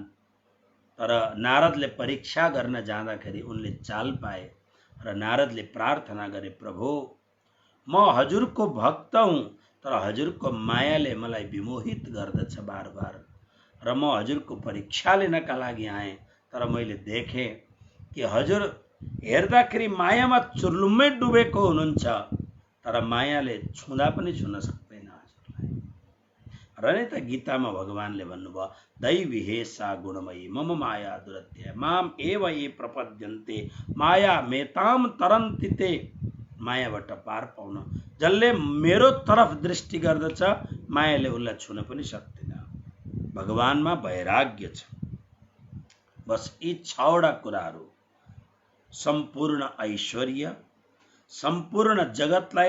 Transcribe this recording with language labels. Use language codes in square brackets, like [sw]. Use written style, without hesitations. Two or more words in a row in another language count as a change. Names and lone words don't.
[ne] तर नारदले परीक्षा गर्न जाँदाखेरि उनले चाल पाए र नारदले प्रार्थना गरे, प्रभु म हजुरको भक्त हुँ, तर हजुरको मायाले मलाई विमोहित गर्दछ बार बार, र म हजुरको परीक्षा लिनका लागि आएँ, तर मैले देखेँ कि हजुर हेर्दाखेरि मायामा चुर्लुम्मै डुबेको हुनुहुन्छ, तर मायाले छुँदा पनि छुन सक्दैन हजुरलाई। र नै त गीतामा भगवानले भन्नुभयो, [sa] दैवी हेसा गुणमयी मम माया दुरत्य माम एव ये प्रपद्यन्ते माया मेताम तरन्ति ते। [ne] मायाबाट पार पाउन जसले मेरो तरफ दृष्टि गर्दछ, मायाले उसलाई छुन पनि सक्दैन। भगवानमा वैराग्य छ। बस यी 6वटा कुराहरू, सम्पूर्ण ऐश्वर्य, सम्पूर्ण जगतलाई